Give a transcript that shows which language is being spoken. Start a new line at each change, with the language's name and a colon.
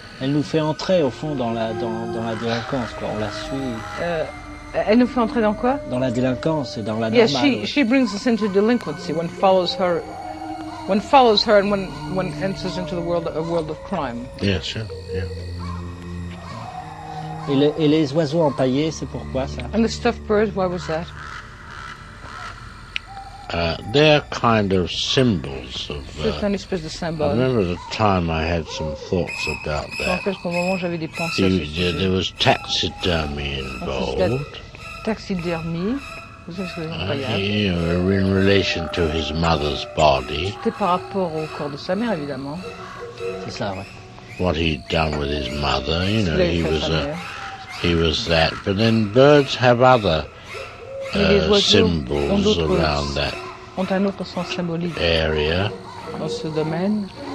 French: Elle nous fait entrer au fond dans la dans la délinquance quoi. On la suit. Elle nous fait entrer dans quoi? Dans la délinquance et dans la
English: normale. Yes, she brings us into delinquency. One follows her, and one enters into the world, a world of crime. Yes, yeah, sure, yeah.
French: Et les oiseaux empaillés, c'est pourquoi ça?
English: And the stuffed birds, why was that? They're kind of symbols of.
French: C'est une espèce de symbole.
English: I remember the time I had some thoughts about that. Je me rappelle qu'au moment j'avais des pensées sur ça. There was taxidermy involved.
French: Taxidermie, vous savez ce que c'est
English: incroyable. In relation to his mother's body. C'était par rapport au corps de sa mère, évidemment.
French: C'est ça, ouais.
English: What he'd done with his mother, you know, he was a, he was that. But then birds have other. Symbols around that
French: ont un autre sens symbolique
English: area.
French: Dans ce domaine.